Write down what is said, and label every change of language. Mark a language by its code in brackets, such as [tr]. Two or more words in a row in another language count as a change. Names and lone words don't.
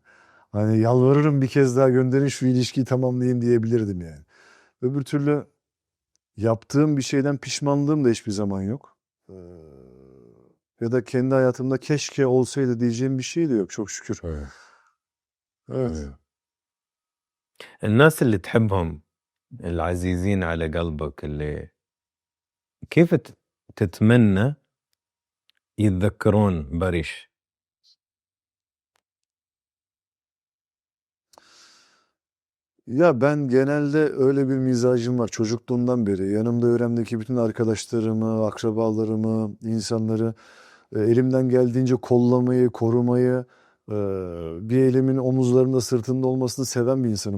[tr] Hani yalvarırım bir kez daha gönderin şu ilişkiyi tamamlayayım diyebilirdim yani. Öbür türlü yaptığım bir şeyden pişmanlığım da hiçbir zaman yok. Ya da kendi hayatımda keşke olsaydı diyeceğim bir şey de yok çok şükür. Evet. Evet. [ar] الناس اللي تحبهم العزيزين على قلبك اللي كيف تتمنى يتذكرون بريش؟ [tr] Ya ben genelde öyle bir mizacım var çocukluğumdan beri. Yanımda öğrendeki bütün arkadaşlarımı, akrabalarımı, insanları elimden geldiğince kollamayı, korumayı, e, bir elimin omuzlarında, sırtında olmasını seven bir insanım.